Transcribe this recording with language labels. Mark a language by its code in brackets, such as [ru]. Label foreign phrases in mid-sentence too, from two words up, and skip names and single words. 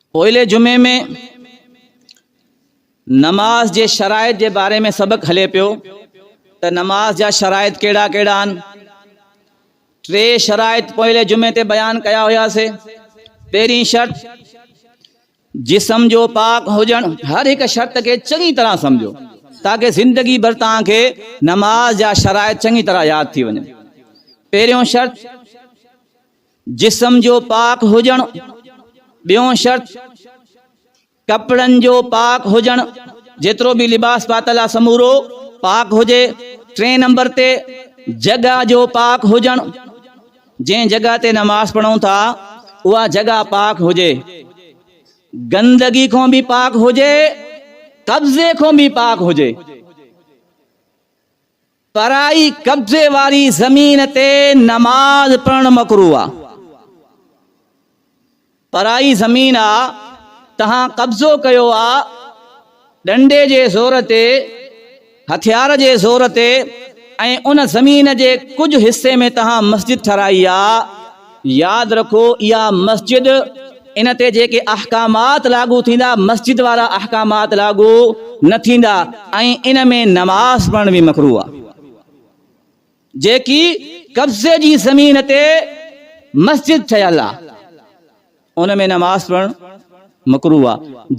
[sd] पोइले जुमे में नमाज जे शराइत जे बारे में सबक हले पियो त नमाज जा शराइत केड़ा केड़ा आहिनि। 3 शराइत पोइले जुमे ते बयान कया हुयासीं। पहिरीं शर्त जिस्म जो पाक हुजण। हर एक शर्त के चंगी तरह समझो ताकि जिंदगी भर तव्हांखे नमाज जा शराइत चंगी तरह याद थी वञे। पहिरियों शर्त जिस्म जो पाक हुजण। ॿियों शर्त कपड़न जो पाक हुजण, जेतिरो भी लिबास पातल आहे समूरो पाक हुजे। 3 नंबर ते जगह जो पाक हुजण। जंहिं जगह ते नमाज पढ़ूं था उहा जगह पाक हुजे, गंदगी को भी पाक हुजे, कब्जे को भी पाक हुजे। पराई कब्जे वारी जमीन ते नमाज पढ़ण मकरूह आहे। पराई जमीन आ तहां कब्जो कयो आ, डंडे जे ज़ोर ते, हथियार जे ज़ोर ते, ऐं उन ज़मीन जे कुछ हिस्से में तहां मस्जिद ठराई आ। याद रखो इहा मस्जिद, इन ते जेके अहकामात लागू थींदा मस्जिद वारा अहकामात लागू न थींदा, ऐं इन में नमाज पढ़ण भी मकरूह आहे। जेकी कब्जे जी ज़मीन ते मस्जिद ठहियल आहे उन में नमाज पढ़ण मकरूह आहे।